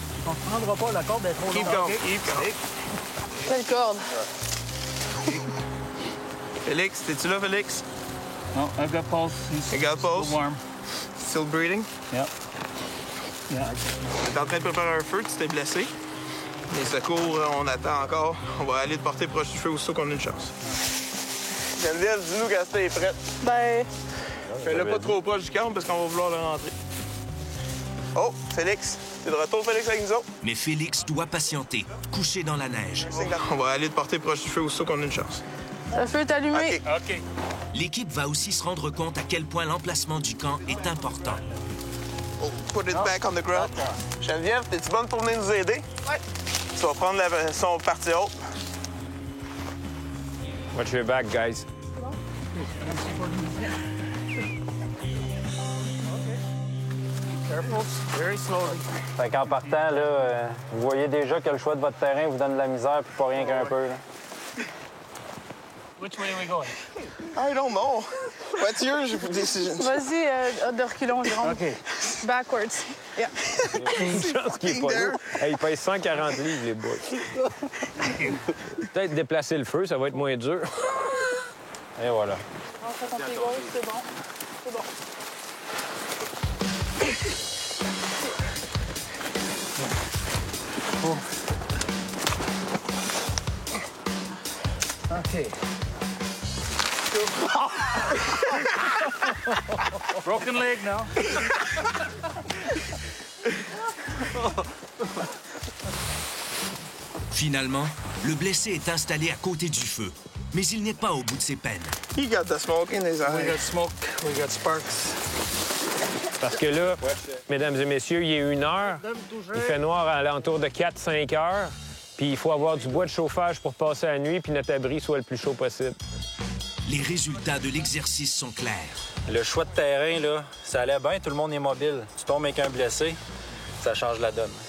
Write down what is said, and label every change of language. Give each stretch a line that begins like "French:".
French: On se rendra pas, la corde est trop longue.
English: Keep calm, keep calm.
French: Quelle corde? Félix, t'es-tu là, Félix?
English: No, I've got pulse. You got pulse? Still warm. Still breathing? Yeah. Yeah.
French: T'es en train de préparer un feu, tu t'es blessé. Les secours, on attend encore. On va aller te porter proche du feu aussitôt qu'on a une chance. Geneviève, dis-nous quand t'es prête. Ben, Fais-le pas trop proche du camp parce qu'on va vouloir le rentrer. Oh, Félix. T'es de retour, Félix, avec nous autres? Mais Félix doit patienter, couché dans la neige. On va aller te porter proche du feu aussitôt qu'on a une chance. le feu est allumé. OK. L'équipe va aussi se rendre compte à quel point l'emplacement du camp est important.
English: Oh, put it back on the ground.
French: Geneviève, t'es-tu bonne pour venir nous aider? Ouais. Tu vas prendre son partie haute.
English: Watch your back, guys. Careful, very slowly.
French: Fait qu'en partant, là, vous voyez déjà que le choix de votre terrain vous donne de la misère, puis pas rien qu'un peu. Là.
English: Which way are we going? I don't know. What's your decision?
French: Vas-y, de reculons, Jérôme. OK.
English: Backwards. Yeah.
French: Une chance qu'il est pas là. Hey, il pèse 140 livres, les bois. Peut-être déplacer le feu, ça va être moins dur. Et voilà. On fait ton pied gauche, c'est bon. C'est bon. Oh. OK.
English: Broken leg now.
French: Finalement, le blessé est installé à côté du feu, mais il n'est pas au bout de ses peines.
English: He got the smoke in his eye. We got smoke, we got sparks.
French: Parce que là, mesdames et messieurs, il est 1 heure. Il fait noir à l'entour de 4-5 heures. Puis il faut avoir du bois de chauffage pour passer la nuit, puis notre abri soit le plus chaud possible. Les résultats de l'exercice sont clairs. Le choix de terrain, là, ça allait bien, tout le monde est mobile. Tu tombes avec un blessé, ça change la donne.